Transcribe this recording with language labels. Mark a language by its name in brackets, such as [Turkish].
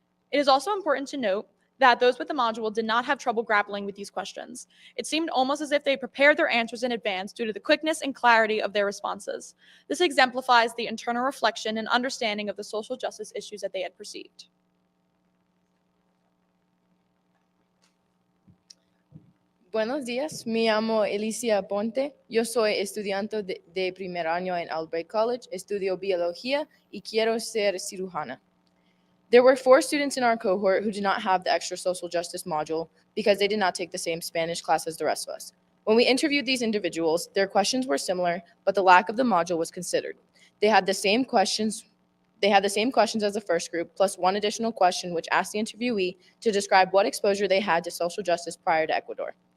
[English] It is also important to note that those with the module did not have trouble grappling with these questions. It seemed almost as if they prepared their answers in advance due to the quickness and clarity of their responses. This exemplifies the internal reflection and understanding of the social justice issues that they had perceived. [Spanish] Buenos días, me llamo Alicia Ponte. Yo soy estudiante de primer año en Albright College, estudio biología y quiero ser cirujana. [English] There were 4 students in our cohort who did not have the extra social justice module because they did not take the same Spanish class as the rest of us. When we interviewed these individuals, their questions were similar, but the lack of the module was considered. They had the same questions as the first group, plus one additional question which asked the interviewee to describe what exposure they had to social justice prior to Ecuador.